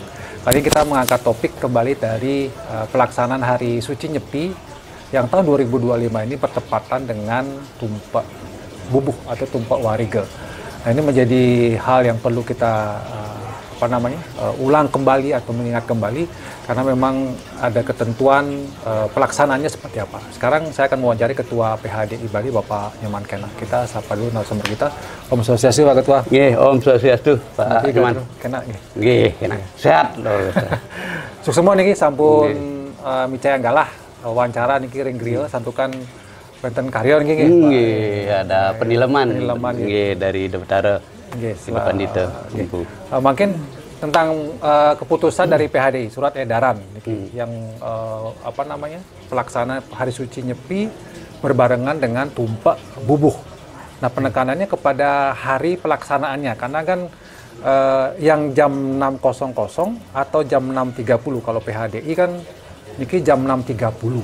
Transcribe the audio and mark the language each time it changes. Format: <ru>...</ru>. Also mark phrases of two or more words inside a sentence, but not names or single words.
<id>Kali kita mengangkat topik kembali dari pelaksanaan Hari Suci Nyepi yang tahun 2025 ini bertepatan dengan Tumpak Bubuh atau Tumpak Warige. Nah, ini menjadi hal yang perlu kita ulang kembali atau mengingat kembali, karena memang ada ketentuan pelaksanaannya seperti apa. Sekarang saya akan mewawancari Ketua PHDI Bali, Bapak Nyoman Kena. Kita sapa dulu narasumber kita.</id> <ban>Om Swastiastu,</ban> <id>Pak Ketua.</id> <ban>Nggih, Om Swastiastu,</ban> <id>Pak Nyoman. Kena nggih, Kena. Sehat lho.</id> <ban>Sukses semua niki sampun micaya galah wawancara niki ring griya santukan benten karya niki nggih.</ban> <id>Nggih, ada penileman nggih dari Deptara. Bapak Dito. Mungkin tentang keputusan dari PHDI, surat edaran yang pelaksana Hari Suci Nyepi berbarengan dengan Tumpak Bubuh. Nah, penekanannya kepada hari pelaksanaannya, karena kan yang jam 6.00 atau jam 6.30 kalau PHDI kan niki jam 6.30.</id>